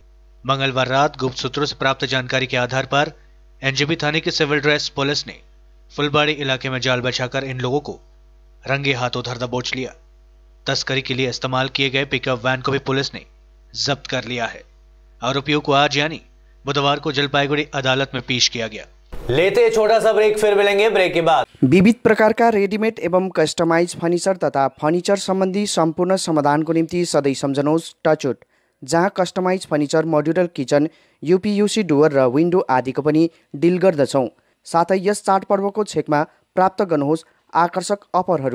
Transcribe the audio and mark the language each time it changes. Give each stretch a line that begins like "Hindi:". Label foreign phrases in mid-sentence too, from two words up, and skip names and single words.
Hindi: मंगलवार रात गुप्त सूत्रों से प्राप्त जानकारी के आधार पर एनजेबी थाने की सिविल ड्रेस पुलिस ने फुलबाड़ी इलाके में जाल बिछाकर इन लोगों को रंगे हाथों धर दबोच लिया। तस्करी के लिए इस्तेमाल किए गए पिकअप वैन को भी पुलिस ने जब्त कर लिया है। आरोपियों को आज यानी बुधवार को जलपाईगुड़ी अदालत में पेश किया गया। लेते छोटा सा ब्रेक, फिर मिलेंगे ब्रेक के बाद।
Nepali: विविध प्रकारका रेडीमेड एवं
English: customize furniture
Nepali: तथा फर्निचर सम्बन्धी सम्पूर्ण समाधानको निम्ति सधैँ सम्झनुहोस् टचवुड, जहाँ
English: customize furniture, modular kitchen, UPVC door
Nepali: र विन्डो आदिको पनि डिल गर्दछौँ। साथै यस चाडपर्वको छेकमा प्राप्त गर्नुहोस् आकर्षक अफरहरू।